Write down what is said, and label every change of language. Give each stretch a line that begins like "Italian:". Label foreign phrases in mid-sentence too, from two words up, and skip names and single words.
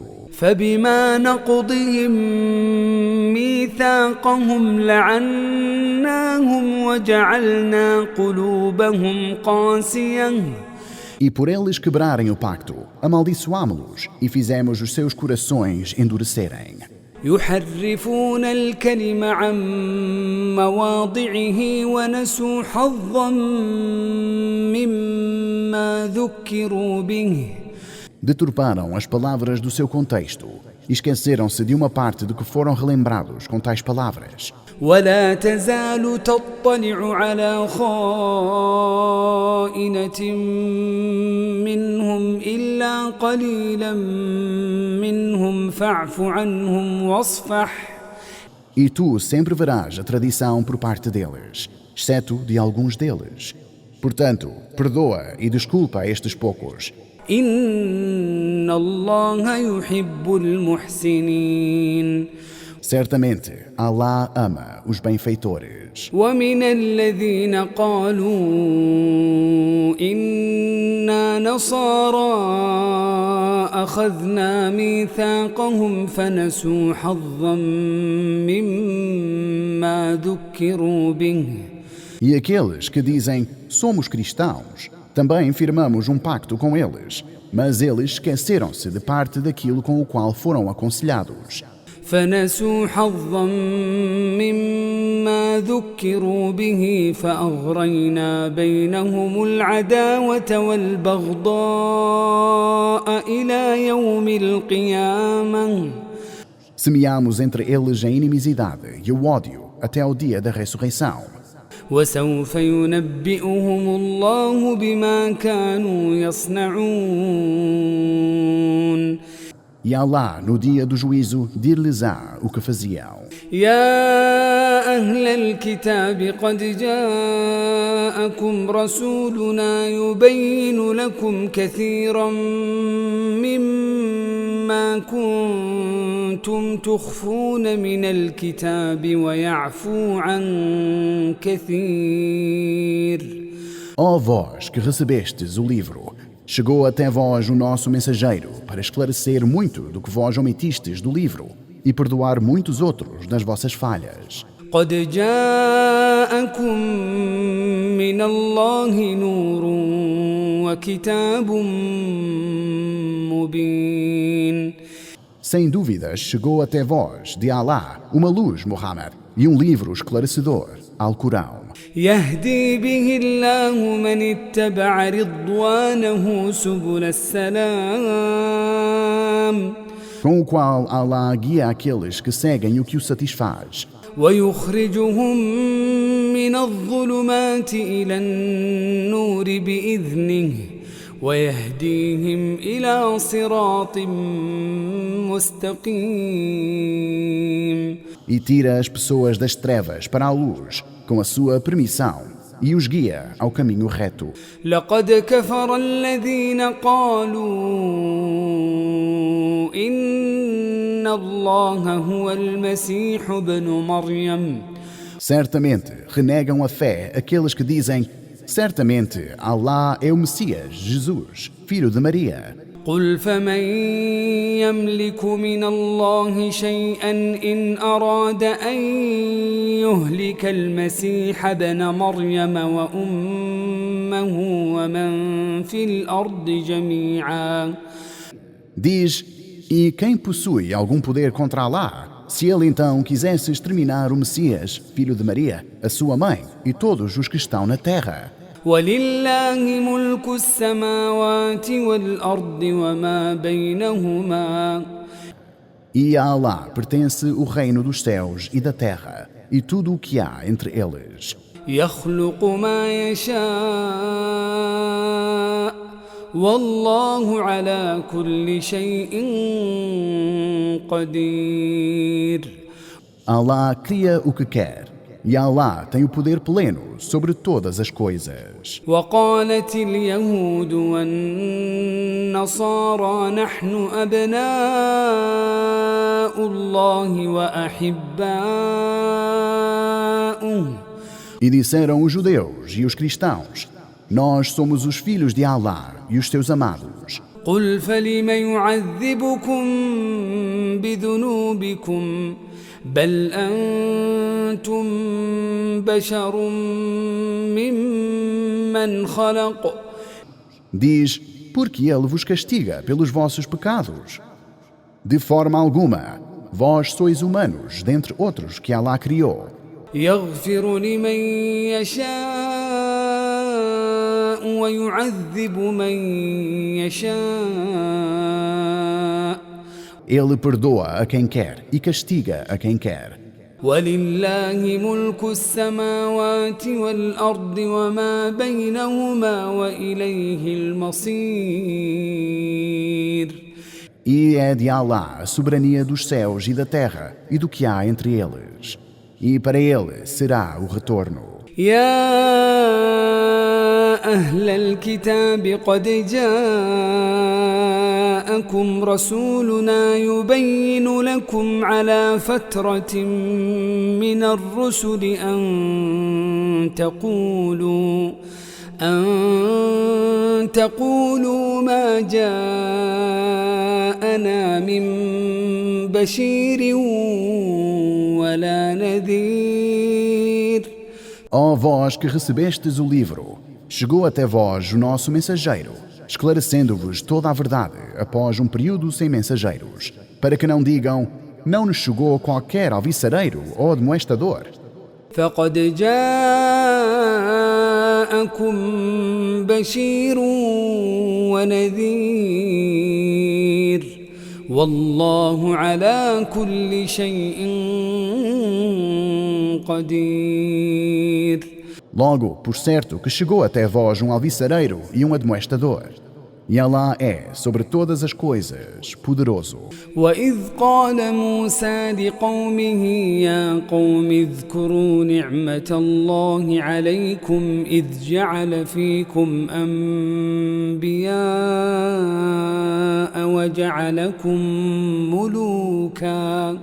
Arabic: فبما نقضهم ميثاقهم لعناهم وجعلنا قلوبهم قاسية.
Portuguese: E por eles quebrarem o pacto, amaldiçoámo-los e fizemos os seus corações endurecerem.
Arabic: يحرفون الكلم عن مواضعه ونسوا حظا مما ذكروا به.
Portuguese: Deturparam as palavras do seu contexto e esqueceram-se de uma parte de que foram relembrados com tais palavras.
Arabic: ولا تزال تطلع على خائنة منهم إلا قليلا منهم فاعف عنهم واصفح.
Portuguese: E tu sempre verás a tradição por parte deles, exceto de alguns deles. Portanto, perdoa e desculpa a estes poucos.
Arabic: إن الله يحب المحسنين.
Portuguese: Certamente, Allah ama os benfeitores.
Arabic: ومن الذين قالوا إنا نصارى أخذنا ميثاقهم فنسوا حظا مما ذكروا به.
Portuguese: E aqueles que dizem, somos cristãos, também firmamos um pacto com eles, mas eles esqueceram-se de parte daquilo com o qual foram aconselhados.
Arabic: فنسوا حظا مما ذكروا به فأغرينا بينهم العداوة والبغضاء إلى يوم القيامة.
Portuguese: Semeamos entre eles a inimizade e o ódio até ao dia da ressurreição.
Arabic: وسوف ينبئهم الله بما كانوا يصنعون.
Portuguese: E Allah, no dia do juízo, dir-lhes-á o que faziam.
Arabic: يا أهل الكتاب قد جاءكم رسولنا يبين لكم كثيرا مما كنتم تخفون من الكتاب ويعفو عن كثير.
Portuguese: Ó vós que recebestes o livro, chegou até vós o nosso mensageiro para esclarecer muito do que vós omitistes do livro e perdoar muitos outros das vossas falhas.
Arabic: قد جاءكم من الله نور وكتاب مبين.
Portuguese: Sem dúvidas, chegou até vós, de Allah, uma luz, Muhammad, e um livro esclarecedor, Alcorão.
Arabic: يهدي به الله من اتبع رضوانه سبل السلام.
Portuguese: Com o qual Allah guia aqueles que seguem o que o satisfaz.
Arabic: ويخرجهم من الظلمات إلى النور بإذنه ويهديهم إلى صراط مستقيم.
Portuguese: E tira as pessoas das trevas para a luz, com a sua permissão, e os guia ao caminho reto.
Arabic: لقد كفر الذين قالوا إن الله هو المسيح ابن مريم.
Portuguese: Certamente renegam a fé aqueles que dizem, certamente Allah é o Messias, Jesus, filho de Maria.
Arabic: قل فمن يملك من الله شيئا إن أراد أن يهلك المسيح ابن مريم وأمه ومن في الأرض جميعا.
Portuguese: Diz, E quem possui algum poder contra Alá, se ele então quisesse exterminar o Messias, filho de Maria, a sua mãe e todos os que estão na terra?
Arabic: ولله ملك السماوات والأرض وما بينهما
Portuguese: E a Alá pertence o reino dos céus e da terra e tudo o que há entre eles.
Arabic: يخلق ما يشاء والله على كل شيء قدير.
Portuguese: Alá cria o que quer e Alá tem o poder pleno sobre todas as coisas.
Arabic: وقالت اليهود والنصارى نحن أبناء الله وأحباؤه.
Portuguese: E disseram os judeus e os cristãos: nós somos os filhos de Alá e os seus amados.
Arabic: قل فلم يعذبكم بذنوبكم بل أنتم بشر ممن خلق.
Portuguese: Diz, porque ele vos castiga pelos vossos pecados. De forma alguma, vós sois humanos dentre outros que Alá criou.
Arabic: يغفر لمن يشاء ويعذب من يشاء.
Portuguese: Ele perdoa a quem quer e castiga a quem quer.
Arabic: ولله ملك السماوات والأرض وما بينهما وإليه المصير.
Portuguese: E é de Alá a soberania dos céus e da terra e do que há entre eles. E para ele será o retorno.
Arabic: يا أهل الكتاب قد جاءكم رسولنا يبين لكم على فترة من الرسل أن تقولوا ما جاءنا من بشير ولا نذير.
Portuguese: Ó vós que recebestes o livro, chegou até vós o nosso mensageiro, esclarecendo-vos toda a verdade após um período sem mensageiros, para que não digam, não nos chegou qualquer alviçareiro ou admoestador.
Arabic: فقد جاءكم بشير ونذير والله على كل شيء قدير.
Portuguese: Logo, por certo que chegou até vós um alviçareiro e um admoestador. E Alá é, sobre todas as coisas, poderoso.
Arabic: وإذ قال موسى لقومه يا قوم اذكروا نعمة الله عليكم إذ جعل فيكم أنبياء وجعلكم ملوكا.